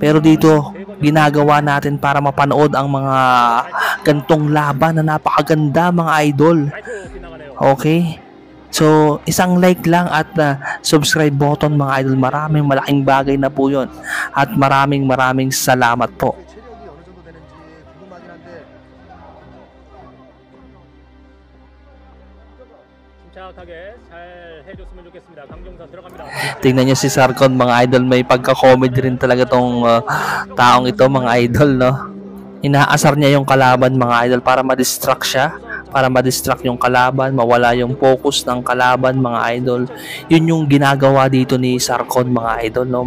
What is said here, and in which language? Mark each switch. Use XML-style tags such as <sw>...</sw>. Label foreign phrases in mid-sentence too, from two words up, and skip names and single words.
<tl>Pero dito, ginagawa natin para mapanood ang mga gantong laban na napakaganda mga idol. Okay? So, isang like lang at</tl> <en>subscribe button</en> <tl>mga idol. Maraming malaking bagay na po yun. At maraming salamat po.</tl> <ko>체력이 어느 정도 되는지 궁금하긴 한데 침착하게 잘 해줬으면 좋겠습니다. 강정선 들어갑니다.</ko> <tl>Tingnan nyo si Sarkon mga idol. May pagka-comedy rin talaga tong taong ito mga idol, no? Inaasar niya yung kalaban mga idol para ma-distract siya. Para ma-distract yung kalaban, mawala yung focus ng kalaban mga idol. Yun yung ginagawa dito ni Sarkon mga idol, no?</tl>